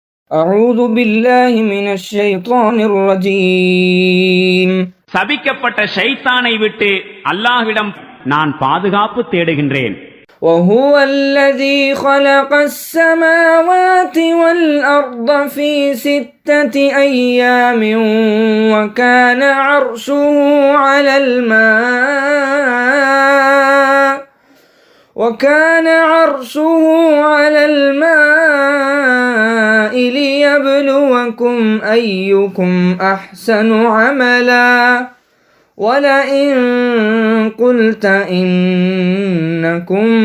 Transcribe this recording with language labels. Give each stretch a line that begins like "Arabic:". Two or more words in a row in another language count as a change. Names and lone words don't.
Arabic: أعوذ بالله من الشيطان الرجيم.
Tamil: சபிக்கப்பட்ட ஷைத்தானை விட்டு அல்லாஹ்விடம் நான் பாதுகாப்பு தேடுகின்றேன்.
Arabic: وهو الذي خلق السماوات والأرض في 6 أيام وكان عرشه على الماء ليبلوكم أيكم أحسن عملا ولئن قلت إنكم